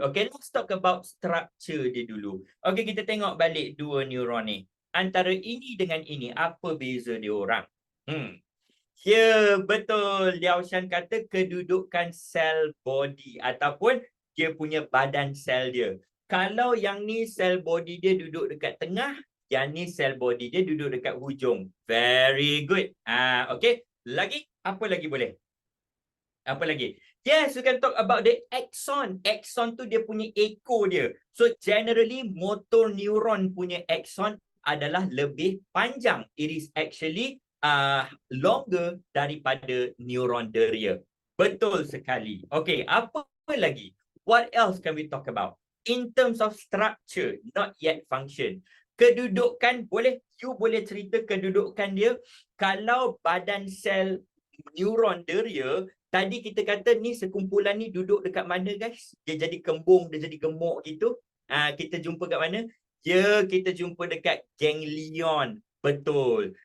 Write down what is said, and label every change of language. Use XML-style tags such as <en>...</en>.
<en>Okay, let's talk about structure</en> <ms>dia dulu. Okay, kita tengok balik dua neuron ni. Antara ini dengan ini, apa beza dia orang? Ya, betul. Liao Shan kata kedudukan sel body ataupun dia punya badan sel dia. Kalau yang ni sel body dia duduk dekat tengah, yang ni sel body dia duduk dekat hujung.</ms> <en>Very good.</en> <ms>Okay. Lagi? Apa lagi boleh? Apa lagi?</ms> <en>Yes, we can talk about the axon.</en> <ms>Axon tu dia punya ekor dia. So generally motor neuron punya axon adalah lebih panjang.</ms> <en>It is actually longer</en> <ms>daripada neuron deria. Betul sekali. Okay, apa lagi?</ms> <en>What else can we talk about? In terms of structure, not yet function.</en> <ms>Kedudukan you boleh cerita kedudukan dia kalau badan sel neuron deria. Tadi kita kata ni sekumpulan ni duduk dekat mana guys? Dia jadi kembung, dia jadi gemuk gitu. Kita jumpa kat mana? Ya, kita jumpa dekat ganglion. Betul.</ms>